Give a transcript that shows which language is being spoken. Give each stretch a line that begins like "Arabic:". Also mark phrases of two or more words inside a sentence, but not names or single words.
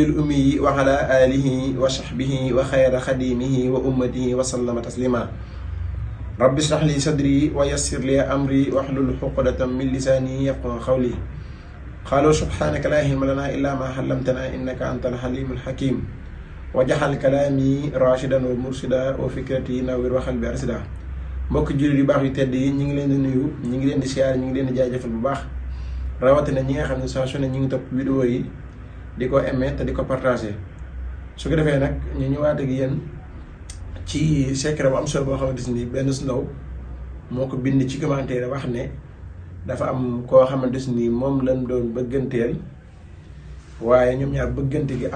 Arabic: الأمي وعلى آله وصحبه وخير خديمه وأمته وسلم تسليما رب اشرح لي صدري ويسر لي أمري واحلل عقدة من لساني يفقهوا قولي قالوا سبحانك لا علم لنا إلا ما علمتنا إنك أنت الحليم الحكيم وجعل كلامي راشدا ومرشدا وفكرتي نوير وقلبي أرشدا
Wolof: mbokk jullit yu baax yu tedd yi ñu ngi leen di nuyu ñu ngi leen di siyaar ñu ngi leen di jaajëfal bu baax rawatina ñi nga xam ne saa su ne ñu ngi topp vidéo yi di ko aimer te di ko partager su ko defee nag ñu ñëwaat ak yéen ci secret bu am solo boo xamante ni benn su ndaw moo ko bind ci commentaire wax ne dafa am koo xamante ni moom lañ doon bëgganteel waaye ñoom ñaar bëggante gi